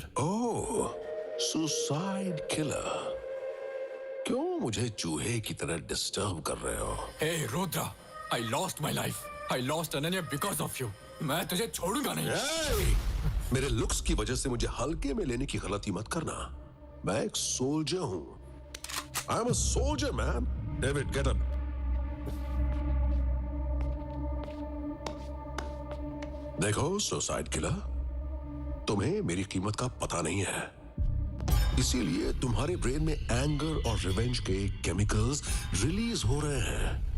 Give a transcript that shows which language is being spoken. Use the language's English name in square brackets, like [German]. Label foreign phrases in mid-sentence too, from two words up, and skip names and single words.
[English] oh, suicide killer. [Hindi] क्यों मुझे चूहे की तरह डिस्टर्ब कर रहे हो? [English] Hey Rudra, I lost my life. I lost Ananya because of you. [Hindi] मैं तुझे छोड़ूंगा नहीं। [English] Hey! [Hindi] मेरे लुक्स की वजह से मुझे हल्के में लेने की गलती मत करना। मैं एक सोल्जर हूं। [English] I am a soldier, man. David, get up. [Hindi] देखो [English] suicide killer, [Hindi] तुम्हें मेरी कीमत का पता नहीं है, इसीलिए तुम्हारे ब्रेन में एंगर और रिवेंज के केमिकल्स रिलीज हो रहे हैं।